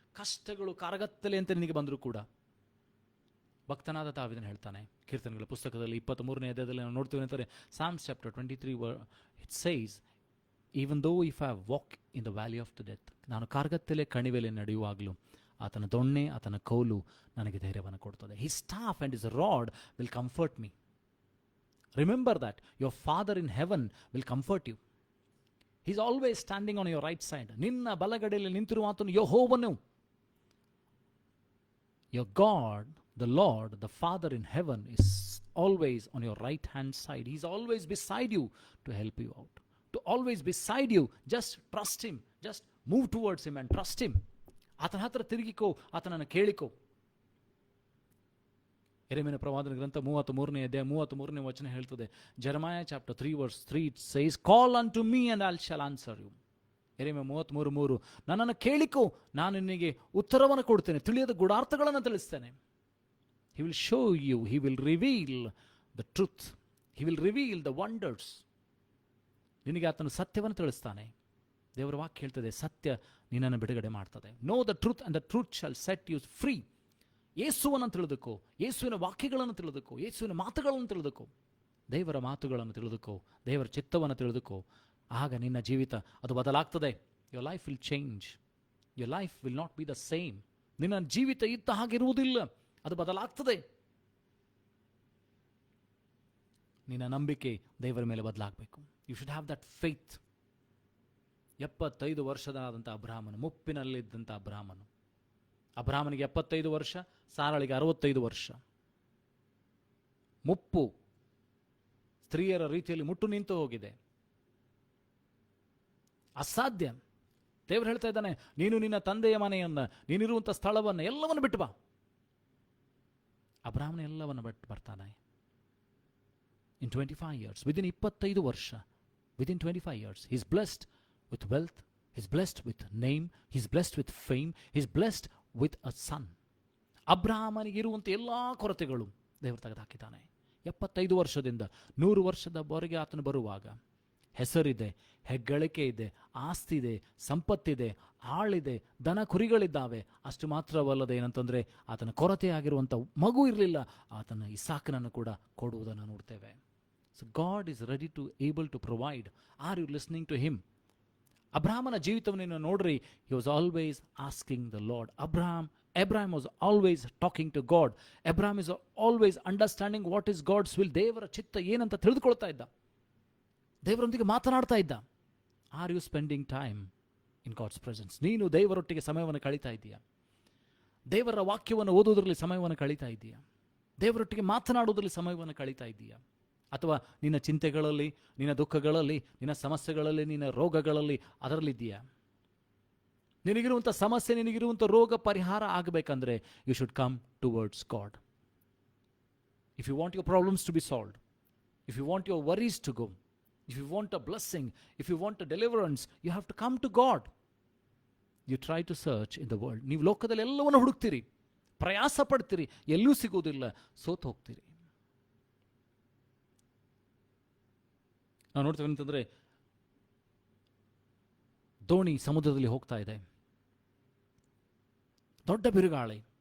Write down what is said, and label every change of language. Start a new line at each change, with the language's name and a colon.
Kannada: ಕಷ್ಟಗಳು ಕಾರಗತ್ತಲೆ ಅಂತ ನಿನಗೆ ಬಂದರೂ ಕೂಡ ಭಕ್ತನಾದ ದಾವೀದನು ಹೇಳ್ತಾನೆ ಕೀರ್ತನೆಗಳ ಪುಸ್ತಕದಲ್ಲಿ 23ನೇ ಅಧ್ಯಾಯದಲ್ಲಿ ನಾವು ನೋಡ್ತೀವಿ ಅಂತಾರೆ,
English: Psalms chapter 23 it says, even though if I walk in the valley of the death,
Kannada: ನಾನು ಕಾರ್ಗತ್ತಲೆ ಕಣಿವೆಲೆ ನಡೆಯುವಾಗಲೂ ಆತನ ದೊಣ್ಣೆ ಆತನ ಕೌಲು ನನಗೆ ಧೈರ್ಯವನ್ನು ಕೊಡ್ತದೆ.
English: His staff and his rod will comfort me. Remember that your Father in heaven will comfort you. He is always standing on your right side.
Kannada: ನಿನ್ನ ಬಲಗಡೆಯಲ್ಲಿ ನಿಂತಿರುವ ಆತನು ಯೆಹೋವನು.
English: Your God, the Lord, the Father in heaven is always on your right hand side. He is always beside you to help you out. To always beside you. Just trust him. Just move towards him and trust him.
Kannada: ಆತನ ಹತ್ರ ತಿರುಗಿಕೋ, ಆತನನ್ನು ಕೇಳಿಕೋ. ಯೆರೆಮೀಯನ ಪ್ರವಾದನ ಗ್ರಂಥ 33ನೇ ಅಧ್ಯಾಯ 33ನೇ ವಚನ ಹೇಳ್ತದೆ,
English: Jeremiah chapter 3 verse 3 it says, call unto me and I shall answer you.
Kannada: ಯೆರೆಮೀಯ 33:3, ನನ್ನನ್ನು ಕೇಳಿಕೋ, ನಾನು ನಿನಗೆ ಉತ್ತರವನ್ನು ಕೊಡ್ತೇನೆ, ತಿಳಿಯದ ಗೂಢಾರ್ಥಗಳನ್ನು ತಿಳಿಸ್ತೇನೆ.
English: He will show you, he will reveal the truth, he will reveal the wonders.
Kannada: ನಿನಗೆ ಆತನು ಸತ್ಯವನ್ನು ತಿಳಿಸ್ತಾನೆ. ದೇವರ ವಾಕ್ಯ ಹೇಳ್ತದೆ, ಸತ್ಯ ನಿನ್ನನ್ನು ಬಿಡುಗಡೆ ಮಾಡ್ತದೆ.
English: Know the truth and the truth shall set you free.
Kannada: ಯೇಸುವನ್ನು ತಿಳಿದುಕೋ, ಯೇಸುವಿನ ವಾಕ್ಯಗಳನ್ನು ತಿಳಿದುಕೋ, ಯೇಸುವಿನ ಮಾತುಗಳನ್ನು ತಿಳಿದುಕೋ, ದೇವರ ಮಾತುಗಳನ್ನು ತಿಳಿದುಕೋ, ದೇವರ ಚಿತ್ತವನ್ನು ತಿಳಿದುಕೋ. ಆಗ ನಿನ್ನ ಜೀವಿತ ಅದು ಬದಲಾಗ್ತದೆ.
English: Your life will change. Your life will not be the same.
Kannada: ನಿನ್ನ ಜೀವಿತ ಇದ್ದ ಹಾಗಿರುವುದಿಲ್ಲ, ಅದು ಬದಲಾಗ್ತದೆ. ನಿನ್ನ ನಂಬಿಕೆ ದೇವರ ಮೇಲೆ ಬದಲಾಗಬೇಕು.
English: You should have that faith.
Kannada: 75 ವರ್ಷದಾದಂಥ ಅಬ್ರಹಾಮನು, ಮುಪ್ಪಿನಲ್ಲಿದ್ದಂಥ ಅಬ್ರಹಾಮನು. ಅಬ್ರಹಾಮನಿಗೆ 75 ವರ್ಷ, ಸಾರಳಿಗೆ 65 ವರ್ಷ. ಮುಪ್ಪು ಸ್ತ್ರೀಯರ ರೀತಿಯಲ್ಲಿ ಮುಟ್ಟು ನಿಂತು ಹೋಗಿದೆ, ಅಸಾಧ್ಯ. ದೇವರು ಹೇಳ್ತಾ ಇದ್ದಾನೆ, ನೀನು ನಿನ್ನ ತಂದೆಯ ಮನೆಯನ್ನು, ನೀನಿರುವಂಥ ಸ್ಥಳವನ್ನು ಎಲ್ಲವನ್ನು ಬಿಟ್ಟು ಬಾ. ಅಬ್ರಹಾಮನ ಎಲ್ಲವನ್ನು ಬಿಟ್ಟು ಬರ್ತಾನೆ.
English: In 25 years, within 25 ವರ್ಷ, within 25 years, he is blessed with wealth, he is blessed with name, he is blessed with fame, he is blessed with a son.
Kannada: ಅಬ್ರಹಾಮನಿಗೆ ಇರುವಂಥ ಎಲ್ಲ ಕೊರತೆಗಳು ದೇವರು ತೆಗೆದುಹಾಕಿದ್ದಾನೆ. 75 ವರ್ಷದಿಂದ 100 ವರ್ಷದವರೆಗೆ ಆತನು ಬರುವಾಗ ಹೆಸರಿದೆ, ಹೆಗ್ಗಳಿಕೆ ಇದೆ, ಆಸ್ತಿ ಇದೆ, ಸಂಪತ್ತಿದೆ, ಆಳಿದೆ, ದನ ಕುರಿಗಳಿದ್ದಾವೆ. ಅಷ್ಟು ಮಾತ್ರವಲ್ಲದೆ ಏನಂತಂದರೆ ಆತನ ಕೊರತೆಯಾಗಿರುವಂಥ ಮಗು ಇರಲಿಲ್ಲ. ಆತನ ಇಸಾಕನನ್ನು ಕೂಡ ಕೊಡುವುದನ್ನು ನೋಡ್ತೇವೆ.
English: So God is ready to able to provide. Are you listening to him?
Kannada: ಅಬ್ರಹಾಮನ ಜೀವಿತವನ್ನು ನೋಡ್ರಿ.
English: He was always asking the Lord. Abraham was always talking to God. Abraham is always understanding what is God's will.
Kannada: ದೇವರ ಚಿತ್ತ ಏನಂತ ತಿಳಿದುಕೊಳ್ತಾ ಇದ್ದ, ದೇವರೊಂದಿಗೆ ಮಾತನಾಡ್ತಾ ಇದ್ದ.
English: Are you spending time in God's presence?
Kannada: ನೀನು ದೇವರೊಟ್ಟಿಗೆ ಸಮಯವನ್ನು ಕಳೀತಾ ಇದ್ದೀಯಾ? ದೇವರ ವಾಕ್ಯವನ್ನು ಓದುವುದರಲ್ಲಿ ಸಮಯವನ್ನು ಕಳೀತಾ ಇದ್ದೀಯಾ? ದೇವರೊಟ್ಟಿಗೆ ಮಾತನಾಡುವುದರಲ್ಲಿ ಸಮಯವನ್ನು ಕಳೀತಾ ಇದ್ದೀಯಾ? ಅಥವಾ ನಿನ್ನ ಚಿಂತೆಗಳಲ್ಲಿ, ನಿನ್ನ ದುಃಖಗಳಲ್ಲಿ, ನಿನ್ನ ಸಮಸ್ಯೆಗಳಲ್ಲಿ, ನಿನ್ನ ರೋಗಗಳಲ್ಲಿ ಅದರಲ್ಲಿದ್ದೀಯಾ? ನಿನಗಿರುವಂಥ ಸಮಸ್ಯೆ, ನಿನಗಿರುವಂಥ ರೋಗ ಪರಿಹಾರ ಆಗಬೇಕಂದ್ರೆ
English: You should come towards God. If you want your problems to be solved, if you want your worries to go, if you want a blessing, if you want a deliverance, you have to come to God. You try to search in the world.
Kannada: ನೀವು ಲೋಕದಲ್ಲಿ ಎಲ್ಲವನ್ನು ಹುಡುಕ್ತೀರಿ, ಪ್ರಯಾಸ ಪಡ್ತೀರಿ, ಎಲ್ಲೂ ಸಿಗೋದಿಲ್ಲ, ಸೋತು ಹೋಗ್ತೀರಿ. ನಾವು ನೋಡ್ತೇವೆ ಅಂತಂದರೆ, ದೋಣಿ ಸಮುದ್ರದಲ್ಲಿ ಹೋಗ್ತಾ ಇದೆ, ದೊಡ್ಡ ಬಿರುಗಾಳಿ.